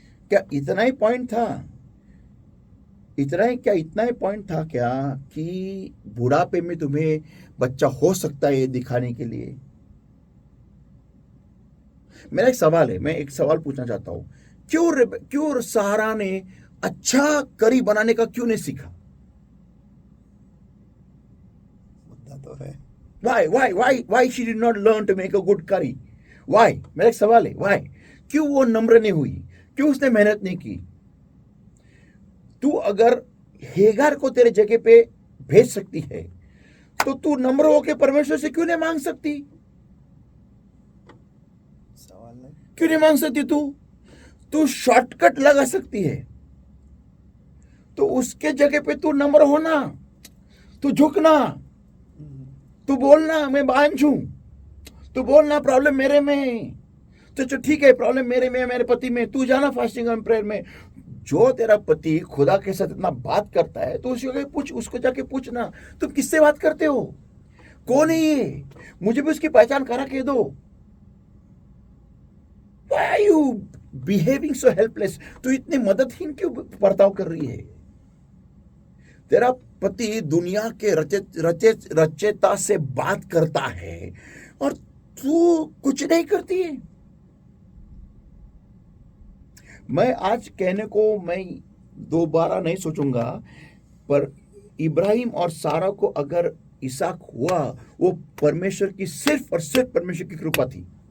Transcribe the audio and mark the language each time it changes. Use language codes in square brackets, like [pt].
[hi] क्या इतना ही पॉइंट था? इतना ही पॉइंट था क्या कि बुढ़ापे में तुम्हें बच्चा हो सकता है ये दिखाने के लिए? मेरा एक सवाल है, मैं एक सवाल पूछना चाहता हूं, क्यों सारा ने अच्छा करी बनाने का क्यों नहीं सीखा? मुद्दा तो है। [en] Why she did not learn to make a good curry? Why? [hi] मेरा एक सवाल है, [en] why? [hi] क्यों वो नम्र नहीं हुई? क्यों उसने मेहनत नहीं की? तू अगर हेगार को तेरे जगह पे भेज सकती है, तो तू नम्र होके परमेश्वर से क्यों नहीं मांग सकती? सवाल नहीं। क्यों नहीं मांग सकती? तू शॉर्टकट लगा सकती है, तो उसके जगह पे तू नम्र होना, तू झुकना, तू बोलना मैं बांझ हूं, तू बोलना प्रॉब्लम मेरे में, तो ठीक है प्रॉब्लम मेरे में, मेरे पति में, तू जाना फास्टिंग एंड प्रेयर में। जो तेरा पति खुदा के साथ इतना बात करता है, तो उसको जाके पूछना तुम किससे बात करते हो, कौन है ये, मुझे भी उसकी पहचान करा के दो। [en] Why are you behaving so helpless? [hi] तू इतनी मददहीन क्यों बर्ताव कर रही है? तेरा पति दुनिया के रचेता से बात करता है और तू कुछ नहीं करती है। मैं आज कहने को मैं दोबारा नहीं सोचूंगा, पर इब्राहिम और सारा को अगर इसहाक हुआ, वो परमेश्वर की सिर्फ और सिर्फ परमेश्वर की कृपा थी।